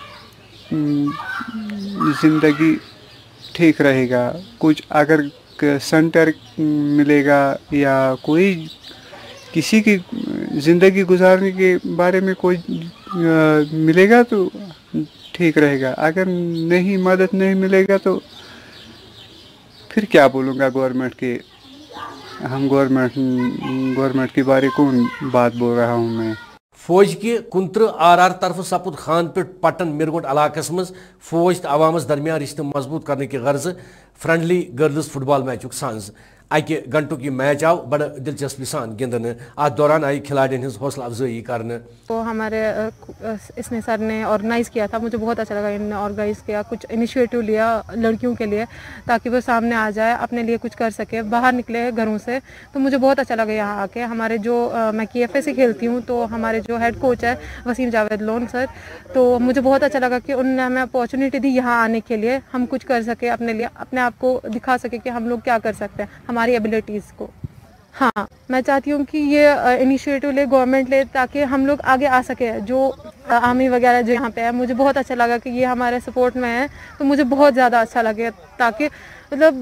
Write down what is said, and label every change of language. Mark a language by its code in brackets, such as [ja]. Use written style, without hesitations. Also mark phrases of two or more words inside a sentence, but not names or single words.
[ur] زندگی ٹھیک رہے گا کچھ اگر سینٹر ملے گا یا کوئی کسی کی زندگی گزارنے کے بارے میں کوئی ملے گا تو ٹھیک رہے گا اگر نہیں مدد نہیں ملے گا تو پھر کیا بولوں گا گورنمنٹ کے ہم گورنمنٹ کے بارے کون بات بول رہا ہوں میں [ks] فوج کی 29 RR طرف سپد خان پیٹ پٹن مرگونٹ علاقس مز فوج تو عوامس درمیان رشتہ مضبوط کرنے کی غرض [en] friendly girls football [ks] میچک سانز اکہ گھنٹوں کی میچ آو بڑا دلچسپی سان گندن ات دوران آئی کھلاڑین ہز حوصلہ افزائی کرنے [ur] تو ہمارے اس نے سر نے آرگنائز کیا تھا مجھے بہت اچھا لگا انہوں نے آرگنائز کیا کچھ انیشیٹو لیا لڑکیوں کے لیے تاکہ وہ سامنے آ جائے اپنے لیے کچھ کر سکے باہر نکلے گھروں سے تو مجھے بہت اچھا لگا یہاں آ کے ہمارے جو میں KFA سے کھیلتی ہوں تو ہمارے جو [en] head coach [ur] ہے وسیم جاوید لون سر تو مجھے بہت اچھا لگا کہ انہوں نے ہمیں اپارچونیٹی دی یہاں آنے کے لیے ہم کچھ کر سکے اپنے لیے اپنے آپ کو دکھا سکے کہ ہم لوگ کیا کر سکتے ہیں ہماری ایبلٹیز کو ہاں میں چاہتی ہوں کہ یہ انیشیٹو لے گورنمنٹ لے تاکہ ہم لوگ آگے آ سکے جو آرمی وغیرہ جو یہاں پہ ہے مجھے بہت اچھا لگا کہ یہ ہمارے سپورٹ میں ہے تو مجھے بہت زیادہ اچھا لگے تاکہ مطلب